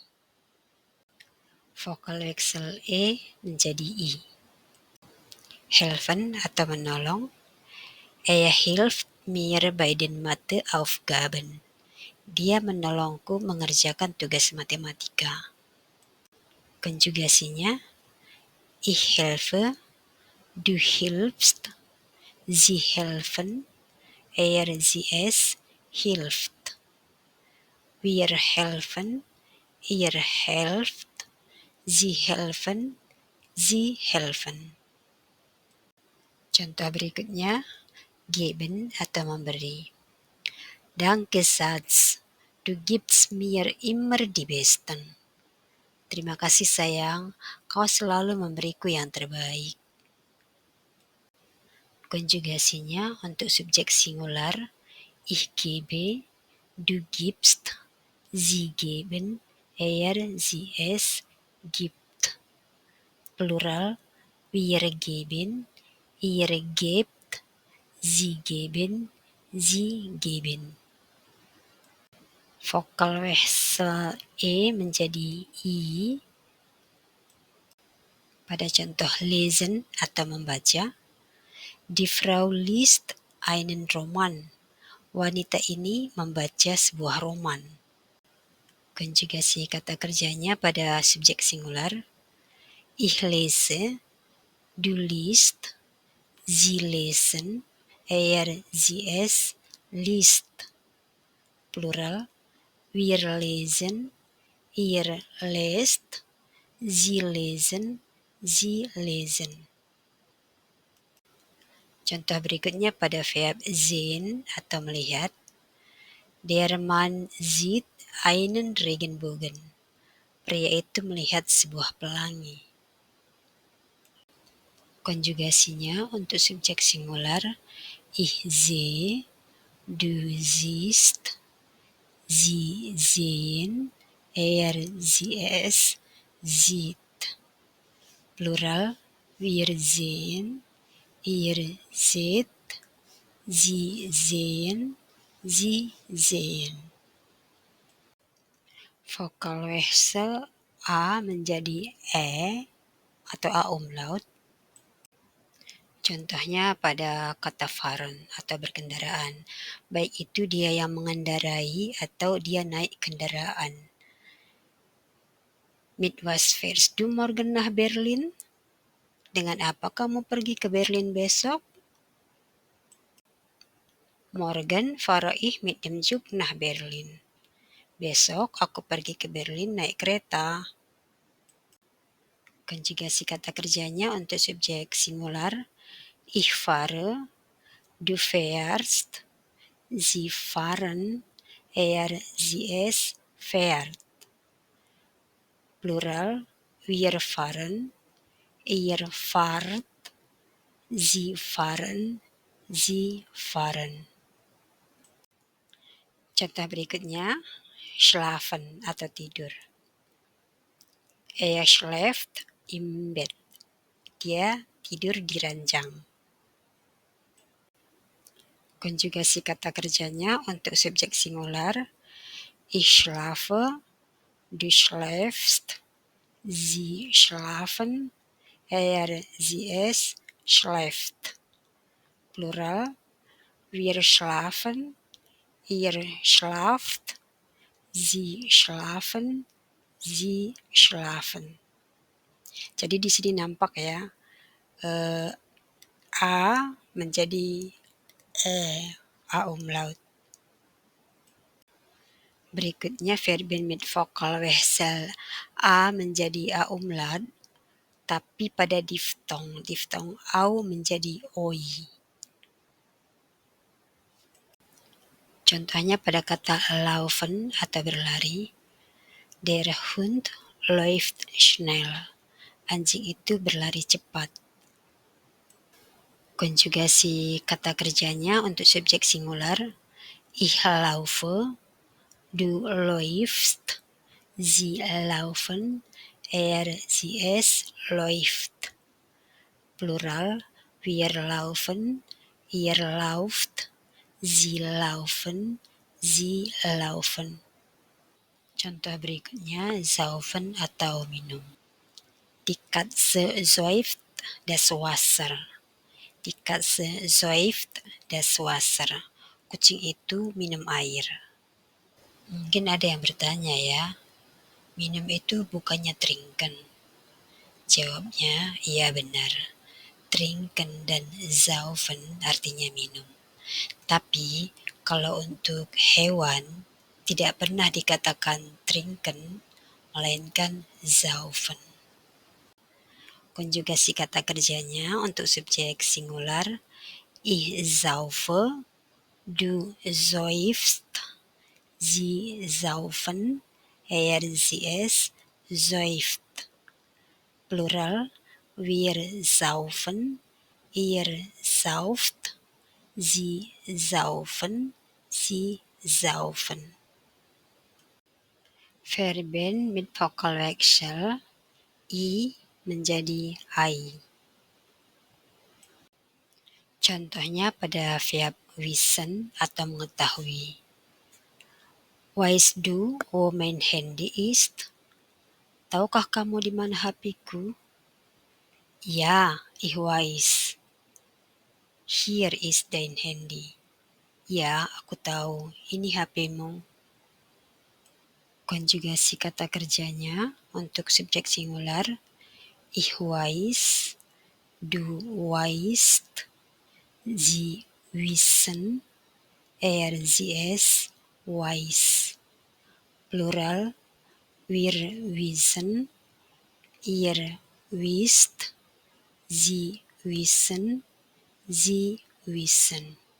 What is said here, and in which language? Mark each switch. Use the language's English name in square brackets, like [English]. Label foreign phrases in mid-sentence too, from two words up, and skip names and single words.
[German] Vokal wechsel [Indonesian] E menjadi I. Helfen atau menolong. [German] Hilft mir bei den Matheaufgaben. [Indonesian] Dia menolongku mengerjakan tugas matematika. Konjugasinya, [German] ich helfe, du hilfst, sie helfen, sie es hilft. Wir helfen, ihr helft, sie helfen, sie helfen. [Indonesian] Contoh berikutnya, geben atau memberi. [German] Danke Schatz, du gibst mir immer die Besten. [Indonesian] Terima kasih sayang, kau selalu memberiku yang terbaik. Konjugasinya untuk subjek singular, [German] ich gebe, du gibst, sie geben, sie es gibt. Plural, wir geben, ihr gebt, sie geben, sie geben. Vokal wechsel [Indonesian] E menjadi I pada contoh lesen atau membaca. [German] Die Frau liest einen Roman. [Indonesian] Wanita ini membaca sebuah roman. Konjugasi kata kerjanya pada subjek singular. [German] Ich lese, du liest, sie lesen, sie es liest. Plural, wir lesen, ihr lest, sie lesen, sie lesen. [Indonesian] Contoh berikutnya pada verb sehen atau melihat. [German] Der Mann sieht einen Regenbogen. [Indonesian] Pria itu melihat sebuah pelangi. Konjugasinya untuk subjek singular, [German] ich sehe, du siehst, sie sehen, sie es sieht. Plural, wir sehen, ihr seht, sie sehen, sie sehen. Vokal wechsel [Indonesian] A menjadi E atau A umlaut. Contohnya pada kata fahren atau berkendaraan. Baik itu dia yang mengendarai atau dia naik kendaraan. [German] Mit was fährst du morgen nach Berlin? [Indonesian] Dengan apa kamu pergi ke Berlin besok? [German] Morgen fahre ich mit dem Zug nach Berlin. [Indonesian] Besok aku pergi ke Berlin naik kereta. Konjugasi kata kerjanya untuk subjek singular. [German] Ich fahre, du fährst, sie fahren, er, sie, es fährt. Plural, wir fahren, ihr fahrt, sie fahren, sie fahren. [Indonesian] Contoh berikutnya, schlafen atau tidur. [German] Er schläft im Bett. [Indonesian] Dia tidur di ranjang. Konjugasi kata kerjanya untuk subjek singular. [German] Ich schlafe, du schläfst, sie schlafen, er, sie, es schläft. Plural, wir schlafen, ihr schlaft, sie schlafen, sie schlafen. [Indonesian] Jadi di sini nampak ya, A menjadi A umlaut. [German] Berikutnya verben mit Vokalwechsel. [Indonesian] A menjadi A umlaut, tapi pada diftong. Diftong au menjadi oi. Contohnya pada kata laufen atau berlari. [German] Der Hund läuft schnell. [Indonesian] Anjing itu berlari cepat. Konjugasi kata kerjanya untuk subjek singular. [German] Ich laufe, du läufst, sie laufen, er, sie, es läuft. Plural, wir laufen, ihr lauft, sie laufen, sie laufen. [Indonesian] Contoh berikutnya, saufen atau minum. [German] Die Katze säuft das Wasser. Die Katze säuft das Wasser. [Indonesian] Kucing itu minum air. Mungkin ada yang bertanya ya, minum itu bukannya trinken? Jawabnya, iya benar. Trinken dan saufen artinya minum. Tapi kalau untuk hewan tidak pernah dikatakan trinken, melainkan saufen. Konjugasi kata kerjanya untuk subjek singular. [German] Ich saufe, du säufst, sie saufen, er, sie, es säuft. Plural, wir saufen, ihr sauft, sie saufen, sie saufen. Verben mit Vokalwechsel. [Indonesian] I menjadi ai. Contohnya pada verb wissen atau mengetahui. [German] Weißt du, wo mein Handy ist? [Indonesian] Tahukah kamu di mana HP-ku? [German] Ja, ich weiß. Hier ist dein Handy. [Indonesian] Ya, aku tahu. Ini HP-mu. Konjugasi kata kerjanya untuk subjek singular. [German] Ich weiß, du weißt, sie wissen, er, sie, es weiß. Plural, wir wissen, ihr wisst, sie wissen, sie wissen.